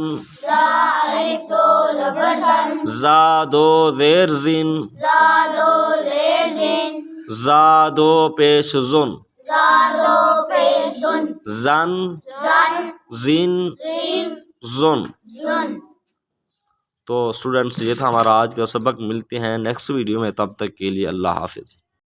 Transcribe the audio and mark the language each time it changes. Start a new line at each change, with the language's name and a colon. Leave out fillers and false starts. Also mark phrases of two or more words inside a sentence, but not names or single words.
Urdu: زا الف 2 زبر زن، زا 2 زیر زن، زا 2 زیر زن، زا 2 پیش زن، زا 2 پیش زن، زن، زن، زن، زن، زن۔ زن۔ تو اسٹوڈنٹس یہ تھا ہمارا آج کا سبق۔ ملتے ہیں
English: next video
Urdu: میں، تب تک کے لیے اللہ حافظ۔